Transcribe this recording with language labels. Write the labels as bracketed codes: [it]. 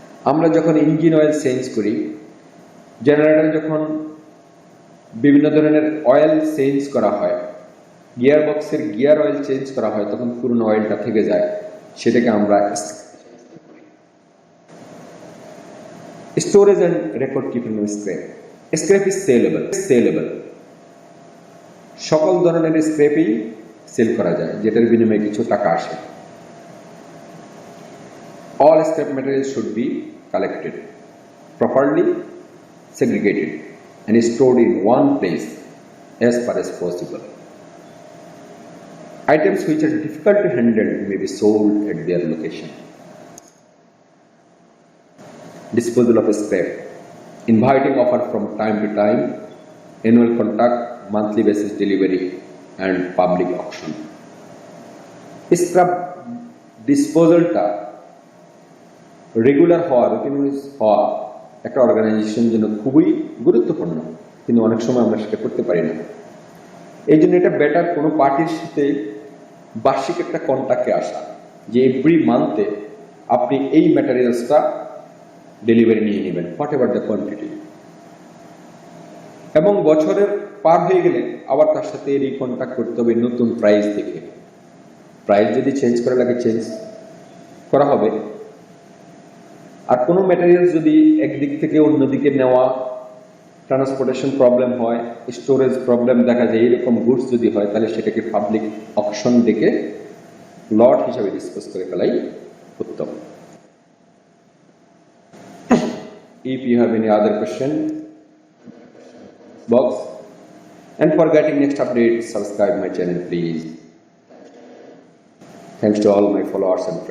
[bn] আমরা যখন engine oil change করি, জেনারেটর যখন বিভিন্ন ধরনের অয়েল চেঞ্জ করা হয়, গিয়ার বক্সের গিয়ার অয়েল চেঞ্জ করা হয়, তখন পুরনো অয়েলটা থেকে যায়, সেটাকে আমরা storage and record keeping scrap. [en] Scrap is saleable. [bn] সকল ধরনের স্ক্র্যাপই সেল করা যায়, যেটার বিনিময়ে কিছু টাকা আসে। [en] All scrap materials should be collected, properly segregated and stored in one place as far as possible. Items which are difficult to handle may be sold at their location. Disposal of scrap. Inviting offer from time to time, annual contact, monthly basis delivery and public auction. [bn] Scrap disposalটা regular হওয়া, রুটিনাইজ হওয়া একটা অর্গানাইজেশনের জন্য খুবই গুরুত্বপূর্ণ, কিন্তু অনেক সময় আমরা সেটা করতে পারি না। এই জন্য এটা বেটার কোনো পার্টির সাথে বার্ষিক একটা কন্ট্যাক্টে আসা, যে এভরি মান্থে আপনি এই ম্যাটেরিয়ালসটা ডেলিভারি নিয়ে নেবেন, [en] Whatever the quantity. [bn] এবং বছরের পার হয়ে গেলে আবার তার সাথে রিকন্ট্যাক্ট করতে হবে নতুন প্রাইস দেখে। প্রাইস যদি চেঞ্জ করা লাগে চেঞ্জ করা হবে। আর কোনো ম্যাটেরিয়াল যদি একদিক থেকে অন্যদিকে নেওয়া, ট্রান্সপোর্টেশন প্রবলেম হয়, স্টোরেজ প্রবলেম দেখা যায়, এরকম গুডস যদি হয়, তাহলে সেটাকে পাবলিক অকশন দেখে লট হিসাবে ডিসপোজ করে ফেলাই উত্তম। [en] If you have any other question, box, and for getting next update, subscribe my channel please. Thanks to all my followers and friends.